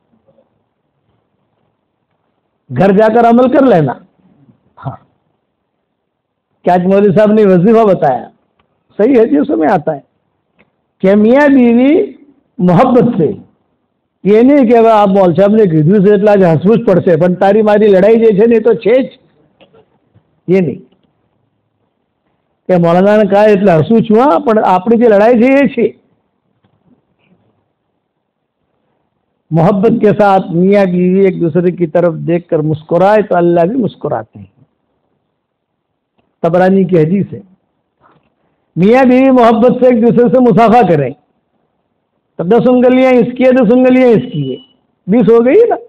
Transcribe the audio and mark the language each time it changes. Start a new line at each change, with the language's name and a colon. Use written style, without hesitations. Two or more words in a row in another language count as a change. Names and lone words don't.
Urdu: گھر جا کر عمل کر لینا۔ ہاں، کیا مولوی صاحب نے وظیفہ بتایا، صحیح حدیثوں میں آتا ہے کہ میاں بیوی محبت سے، یہ نہیں کہ آپ مول صاحب نے کیدوں سے
Gujarati: એટલા જ હસવું પડશે પણ તારી મારી લડાઈ જે છે ને એ તો છે જ،
Urdu: یہ نہیں کہ مولانا نے کہا
Gujarati: એટલે હસવું છું હા પણ આપણી જે લડાઈ છે એ છે۔
Urdu: محبت کے ساتھ میاں بیوی ایک دوسرے کی طرف دیکھ کر مسکرائے تو اللہ بھی مسکراتے ہیں۔ طبرانی کی حدیث ہے، میاں بیوی محبت سے ایک دوسرے سے مصافحہ کریں، تو 10 انگلیاں اس کی ہے، 10 انگلیاں اس کی ہے، 20 ہو گئی نا۔